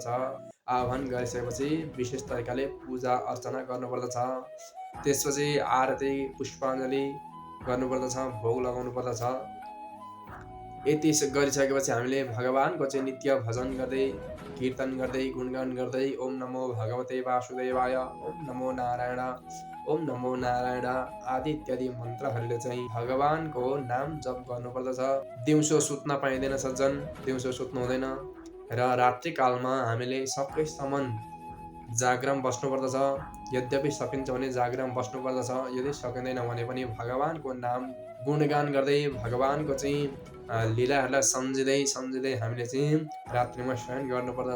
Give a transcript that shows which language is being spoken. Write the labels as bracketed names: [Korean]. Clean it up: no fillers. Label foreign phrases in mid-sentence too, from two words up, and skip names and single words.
[Nepali] आह्वान गरिसकेपछि विशेष तरिकाले पूजा अर्चना गर्नुपर्दछ। त्यसपछि आरती पुष्पाञ्जली गर्नुपर्दछ, भोग लगाउनु पर्दछ। यति गरिसकेपछि हामीले भगवानको चाहिँ नित्य भजन गर्दै, कीर्तन गर्दै, गुणगान गर्दै [Sanskrit] ओम नमो भगवते वासुदेवाय, ओम नमो नारायण, ओम नमो नारायण [Nepali] आदि इत्यादि मन्त्रहरूले चाहिँ भगवानको नाम जप गर्नुपर्दछ। दिउँसो सुत्न पाइँदैन सज्जन, दिउँसो सुत्नु हुँदैन र रात्रिकालमा हामीले सकेसम्म जागरण बस्नुपर्दछ। यद्यपि सकिन्छ भने जागरण बस्नुपर्दछ। यदि सकिँदैन भने पनि भगवानको नाम गुणगान गर्दै भगवानको चाहिँ लीलाहरूलाई सम्झिँदै हामीले चाहिँ रात्रिमा शयन गर्नुपर्दछ।